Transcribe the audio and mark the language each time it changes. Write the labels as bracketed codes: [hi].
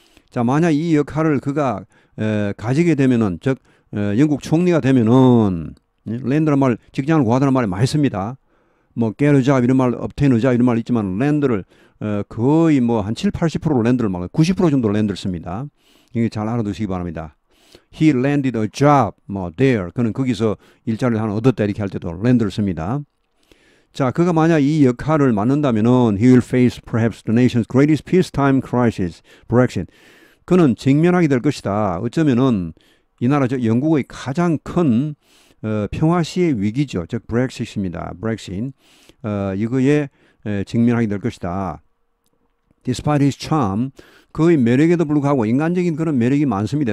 [ko] 자, 만약 이 역할을 그가 가지게 되면은, 즉 영국 총리가 되면은, 랜드라는 말, 직장을 구하다는 말이 많이 씁니다. 뭐 [en] get a job [ko] 이런 말, [en] obtain a job [ko] 이런 말 있지만 랜드를 거의 뭐 한 7, 80% 랜드를 막 90% 정도 랜드를 씁니다. 이게 잘 알아두시기 바랍니다. [en] He landed a job [ko] 뭐 [en] there, [ko] 그는 거기서 일자리를 하나 얻었다 이렇게 할 때도 랜드를 씁니다. 자, 그가 만약 이 역할을 맡는다면은 [en] he will face perhaps the nation's greatest peacetime crisis, Brexit. [ko] 그는 직면하게 될 것이다. 어쩌면은 이 나라 영국의 가장 큰 평화 시의 위기죠. 즉 브렉시트입니다. 브렉시트. 이거에 직면하게 될 것이다. [en] Despite his charm, [ko] 그의 매력에도 불구하고 인간적인 그런 매력이 많습니다.